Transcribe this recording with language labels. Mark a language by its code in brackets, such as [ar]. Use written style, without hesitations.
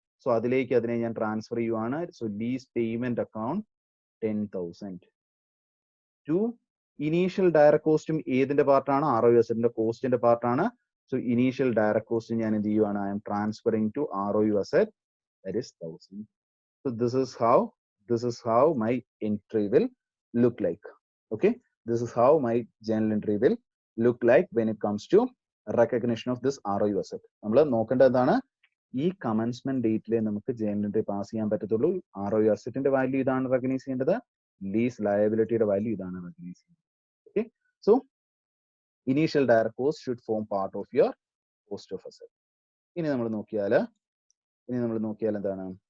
[ml] So അതിലേക്ക് അതിനെ ഞാൻ ട്രാൻസ്ഫർ ചെയ്യുവാണ്. So lease payment account 10,000. Initial direct കോസ്റ്റും ഏതിന്റെ പാർട്ടാണ്? ROSന്റെ കോസ്റ്റിന്റെ പാർട്ടാണ്. സോ ഇനീഷ്യൽ ഡയറക്ട് കോസ്റ്റ് ഞാൻ എന്ത് ചെയ്യുവാണ്? [en] I'm transferring to ROU asset, that is 1,000. So this is how my entry will look like. Okay, this is how my journal entry will look like when it comes to recognition of this ROU asset. [ml] നമ്മൾ നോക്കേണ്ടത് എന്താണ്? ഈ commencement ഡേറ്റിലെ നമുക്ക് journal entry pass ചെയ്യാൻ പറ്റത്തുള്ളൂ. [en] ROU assetന്റെ [ml] value ഇതാണ് recognise ചെയ്യേണ്ടത്, lease ലയബിലിറ്റിയുടെ value ഇതാണ് റെക്കഗ്നൈസ് ചെയ്യേണ്ടത്. [en] Okay, so initial direct cost should form part of your cost of asset. [ml] ഇനി നമ്മൾ നോക്കിയാൽ എന്താണ്?